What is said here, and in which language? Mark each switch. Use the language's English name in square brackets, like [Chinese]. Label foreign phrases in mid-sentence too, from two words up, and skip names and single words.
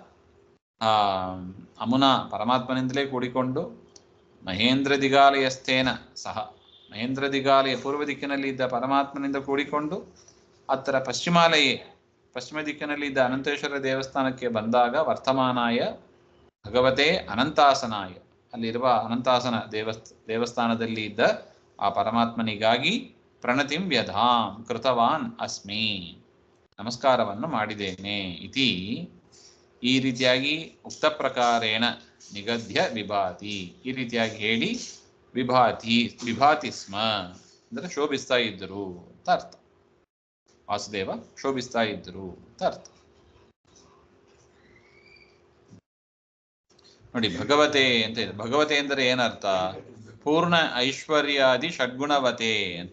[Kannada] ಅಮುನಾ ಪರಮಾತ್ಮನಿಂದಲೇ ಕೂಡಿಕೊಂಡು [Sanskrit] ಮಹೇಂದ್ರ ದಿಗಾಲಯಸ್ಥೇನ ಸಹ, [Kannada] ಮಹೇಂದ್ರ ದಿಗಾಲಯ ಪೂರ್ವ ದಿಕ್ಕಿನಲ್ಲಿ ಇದ್ದ ಪರಮಾತ್ಮನಿಂದ ಕೂಡಿಕೊಂಡು ಅತ್ತರ ಪಶ್ಚಿಮ ದಿಕ್ಕಿನಲ್ಲಿ ಇದ್ದ ಅನಂತೇಶ್ವರ ದೇವಸ್ಥಾನಕ್ಕೆ ಬಂದಾಗ [Sanskrit] ವರ್ತಮಾನಾಯ ಭಗವತೆ ಅನಂತಾಸನಾಯ, [Kannada] ಅಲ್ಲಿರುವ ಅನಂತಾಸನ ದೇವಸ್ಥಾನದಲ್ಲಿ ಇದ್ದ ಆ ಪರಮಾತ್ಮನಿಗಾಗಿ [Sanskrit] ಪ್ರಣತಿಂ ವ್ಯಧಾಂ ಕೃತವಾನ್ ಅಸ್ಮಿ, [Kannada] ನಮಸ್ಕಾರವನ್ನು ಮಾಡಿದ್ದೇನೆ. [Sanskrit] ಇತಿ [Kannada] ಈ ರೀತಿಯಾಗಿ [Sanskrit] ಉಕ್ತ ಪ್ರಕಾರೇಣ ನಿಗದ್ಯ ವಿಭಾತಿ, [Kannada] ಈ ರೀತಿಯಾಗಿ ಹೇಳಿ [Sanskrit] ವಿಭಾತಿ ಸ್ಮ [Kannada] ಅಂದರೆ ಶೋಭಿಸ್ತಾ ಇದ್ದರು ಅಂತ ಅರ್ಥ. ವಾಸುದೇವ ಶೋಭಿಸ್ತಾ ಇದ್ದರು ಅಂತ ಅರ್ಥ. ನೋಡಿ, ಭಗವತೆ ಅಂತ ಇದೆ. ಭಗವತೆ ಅಂದರೆ ಏನರ್ಥ? ಪೂರ್ಣ ಐಶ್ವರ್ಯಾದಿ ಷಡ್ಗುಣವತೆ ಅಂತ.